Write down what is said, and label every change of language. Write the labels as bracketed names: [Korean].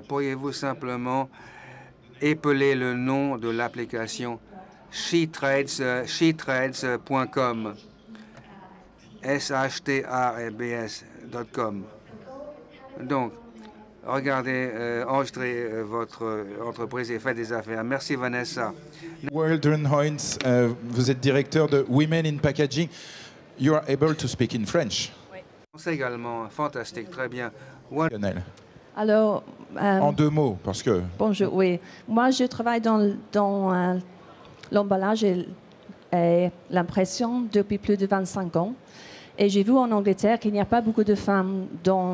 [French] Pourriez-vous simplement épeler le nom de l'application shetrades.com, SHTRABS.com. Donc, regardez, enregistrez votre entreprise et faites des affaires. Merci, Vanessa. Waldron Hoynes, vous êtes directeur de Women in Packaging. [English] You are able to speak in French. [French] C'est également fantastique, très bien. Alors, en 2 mots, parce que... Bonjour, oui. Moi, je travaille dans l'emballage et l'impression depuis plus de 25 ans. Et j'ai vu en Angleterre qu'il n'y a pas beaucoup de femmes dans